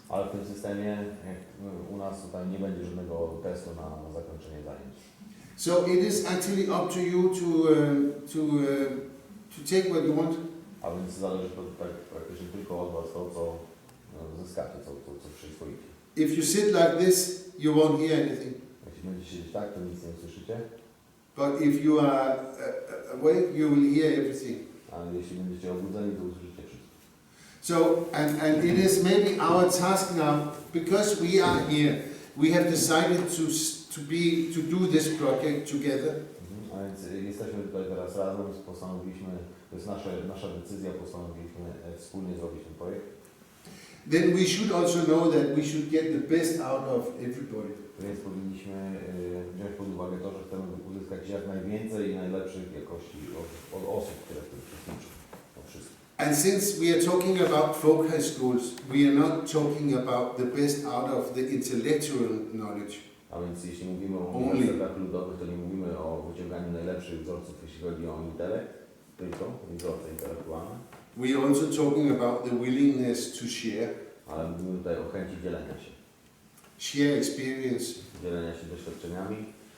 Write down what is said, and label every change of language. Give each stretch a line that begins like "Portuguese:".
Polish: Ale w tym systemie, jak u nas tutaj nie będzie żadnego testu na zakończenie zajęć.
English: So it is actually up to you to take what you want.
Polish: A więc zależy to tak praktycznie tylko od Was to, co zyskacie, co przyswoicie.
English: If you sit like this, you won't hear anything.
Polish: Jeśli będziecie siedzieć tak, to nic nie usłyszycie.
English: But if you are awake, you will hear everything.
Polish: Ale jeśli będziecie obudzeni, to usłyszycie wszystko.
English: So, and it is maybe our task now, because we are here, we have decided to do this project together.
Polish: A więc jesteśmy tutaj teraz razem, postanowiliśmy, to jest nasza decyzja, postanowiliśmy wspólnie zrobić ten projekt.
English: Then we should also know that we should get the best out of everybody.
Polish: Więc powinniśmy wziąć pod uwagę to, że chcemy uzyskać jak najwięcej i najlepszych jakości od osób, które w tym uczestniczą.
English: And since we are talking about folk high schools, we are not talking about the best out of the intellectual knowledge.
Polish: A więc jeśli mówimy o uniwersytetach ludowych, to nie mówimy o wyciąganiu najlepszych wzorców, jeśli chodzi o intelekt, tylko wzorce intelektualne.
English: We are also talking about the willingness to share.
Polish: Ale mówimy tutaj o chęci dzielenia się.
English: Share experience.
Polish: Dzielenia się doświadczeniami.